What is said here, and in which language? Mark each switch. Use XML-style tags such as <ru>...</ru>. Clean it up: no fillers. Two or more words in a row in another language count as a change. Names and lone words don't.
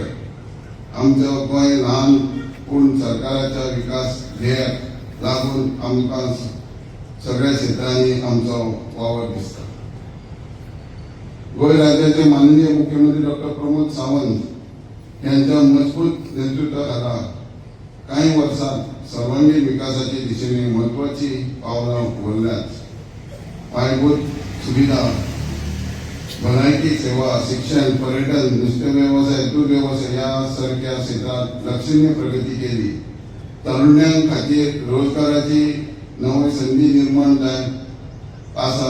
<kok>आमचो गोंय ल्हान पूण सरकाराच्या विकास ध्येयाक लागून आमकां सगळ्या क्षेत्रांनी आमचो वावर दिसता.</kok> <mr>गोंय राज्याचे माननीय मुख्यमंत्री डॉक्टर प्रमोद सावंत यांच्या मजबूत नेतृत्वाखाला काही वर्षात सर्वांगीण विकासाच्या दिशेने महत्वाची पावलां उखलल्यात. पायाभूत सुविधा, भलायकी सेवा, शिक्षण, पर्यटन, नुस्तें व्यवसाय, दूध व्यवसाय यासारख्या क्षेत्रात लक्षणीय प्रगती केली.</mr> <kok>तरुणां खातीर रोजगाराची नवी संधी निर्माण जाय आसा.</kok>